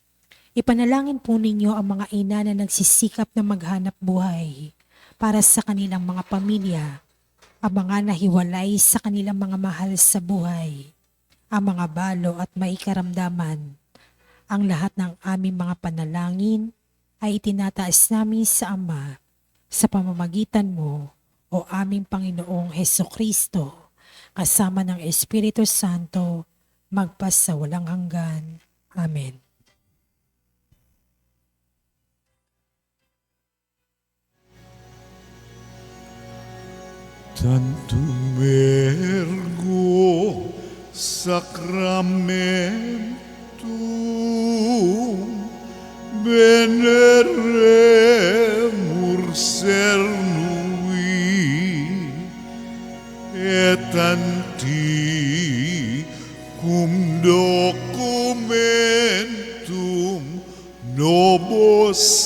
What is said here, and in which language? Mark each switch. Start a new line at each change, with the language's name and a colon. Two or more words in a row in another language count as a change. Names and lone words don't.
Filipino: Ipanalangin po ninyo ang mga ina na nagsisikap na maghanap buhay para sa kanilang mga pamilya, ang mga nahiwalay sa kanilang mga mahal sa buhay, ang mga balo at may karamdaman. Ang lahat ng aming mga panalangin ay itinataas namin sa Ama sa pamamagitan mo, O aming Panginoong Hesukristo, kasama ng Espiritu Santo, magpas sa walang hanggan. Amen.
Latin: Tantum ergo sacramentum veneremur cernui et antiquum documentum nobis